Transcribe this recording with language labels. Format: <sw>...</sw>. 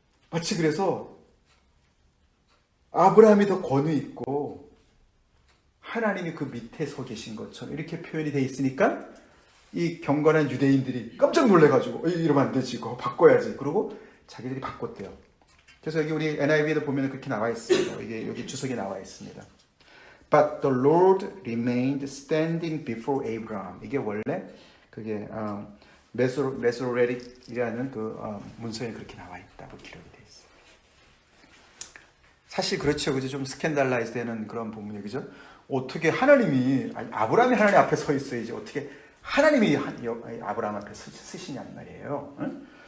<ko>마치 그래서 아브라함이 더 권위 있고 하나님이 그 밑에 서 계신 것처럼 이렇게 표현이 돼 있으니까 이 경건한 유대인들이 깜짝 놀래가지고 이러면 안 되지 이거 바꿔야지. 그러고 자기들이 바꿨대요. 그래서 여기 우리 NIV에도 보면 그렇게 나와 있어요. 이게 여기 주석이 나와 있습니다.</ko> <en>But the Lord remained standing before Abraham.</en> <ko>이게 원래 그게 메소레릭이라는 그 문서에 그렇게 나와 있다고 기록이 돼 있어요. 사실 그렇죠, 그죠? 좀 스캔달라이즈되는 그런 부분이 그죠? 어떻게 하나님이 아브라함이 하나님 앞에 서 있어야지 어떻게 하나님이 아브라함 앞에 서시냔 말이에요. 응?</ko>